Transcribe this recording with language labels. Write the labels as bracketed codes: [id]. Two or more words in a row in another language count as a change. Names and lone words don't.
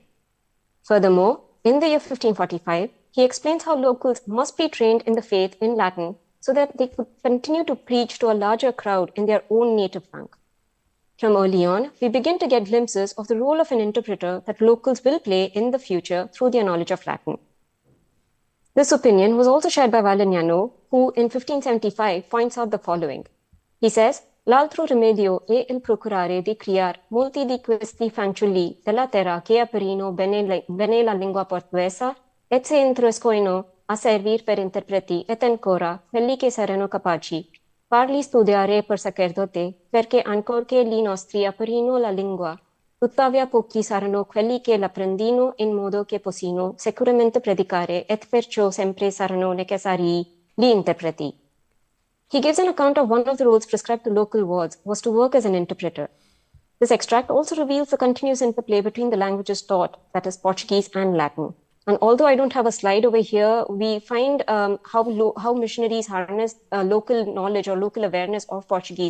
[en] Furthermore, in the year 1545, he explains how locals must be trained in the faith in Latin so that they could continue to preach to a larger crowd in their own native tongue. From early on, we begin to get glimpses of the role of an interpreter that locals will play in the future through their knowledge of Latin. This opinion was also shared by Valignano, who in 1575 points out the following. He says, [it] L'altro rimedio è il procurare di criar molti di questi fanciulli della terra che aperino bene la [pt] lingua portuguesa [it] et se introscoino a servir per interpreti et ancora quelli che saranno capaci farli studiare per sacerdote perché ancor che li nostri aperino la lingua tuttavia pochi saranno quelli che l'apprendino in modo che possino sicuramente predicare et perciò sempre saranno necessari gli interpreti. [en] He gives an account of one of the roles prescribed to local wards was to work as an interpreter. This extract also reveals the continuous interplay between the languages taught, that is Portuguese and Latin. And although I don't have a slide over here, we find how missionaries harnessed local knowledge or local awareness of Portuguese.